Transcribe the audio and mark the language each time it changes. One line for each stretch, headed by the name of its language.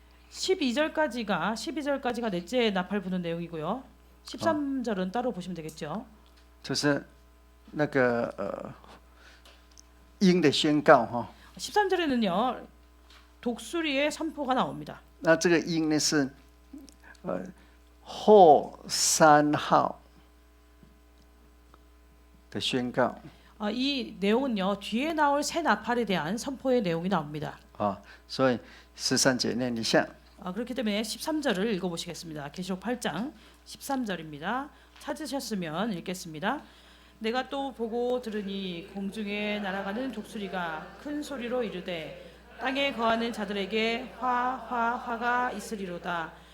Korean: 12절까지가 넷째 나팔 부는 내용이고요. 13절은 따로 보시면 되겠죠.
Chinese: 就是那个鹰的宣告哈。
Korean: 13절에는요. 독수리의 선포가 나옵니다.
Chinese: 那这个鹰呢是后3号的宣告。
Korean: 이 내용은요. 뒤에 나올 새 나팔에 대한 선포의 내용이 나옵니다.
Chinese: 所以13节念一下。
Korean: 그렇기 때문에 13절을 읽어보시겠습니다. 계시록 8장 13절입니다. 찾으셨으면 읽겠습니다. 내가 또 보고 들으니 공중에 날아가는 독수리가 큰 소리로 이르되 땅에 거하는 자들에게 화가 있으리로다.